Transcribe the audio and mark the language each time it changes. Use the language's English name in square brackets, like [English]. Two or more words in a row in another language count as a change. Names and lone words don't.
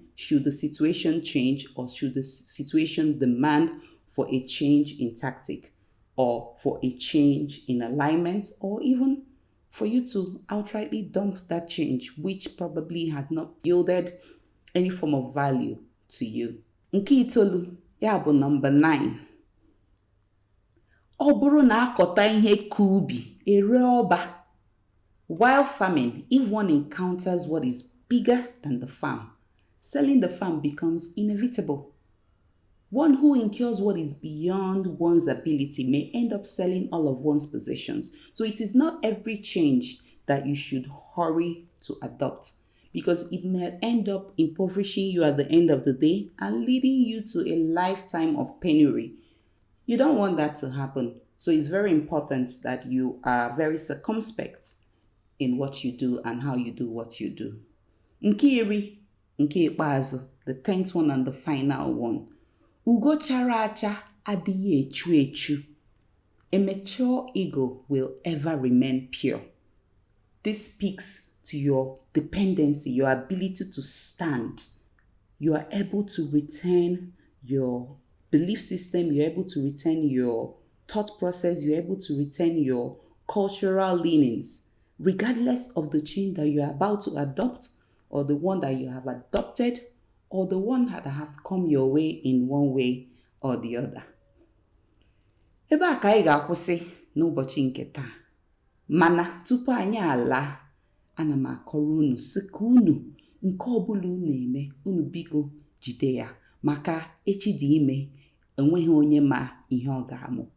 [English] Should the situation change or should the situation demand for a change in tactic or for a change in alignment or even for you to outrightly dump that change which probably had not yielded any form of value to you. [Igbo] Nke itoolu ya bụ number 9. Ọ bụrụ na akọta ihe ka ubi ere ọba. [English] While farming, if one encounters what is bigger than the farm, selling the farm becomes inevitable. One who incurs what is beyond one's ability may end up selling all of one's possessions. So it is not every change that you should hurry to adopt, because it may end up impoverishing you at the end of the day and leading you to a lifetime of penury. You don't want that to happen. So it's very important that you are very circumspect in what you do and how you do what you do. [Igbo] Nke iri, nke ikpeazụ, [English] the 10th one and the final one. [Igbo] Ugo chara acha adịghị echu echu. [English] A mature ego will ever remain pure. This speaks to your dependency, your ability to stand. You are able to retain your belief system, you're able to retain your thought process, you're able to retain your cultural leanings, regardless of the change that you are about to adopt or the one that you have adopted or the one that have come your way in one way or the other. [Igbo] Ebe a ka anyị ga-akwụsị n'ụbọchị nke taa. Mana tupu anyị ala, ana m akọrọ unu sị ka unu nke ọbụla unu eme, unu biko jide ya maka echi dị ime, enweghị onye ma ihe ọ ga-amụ.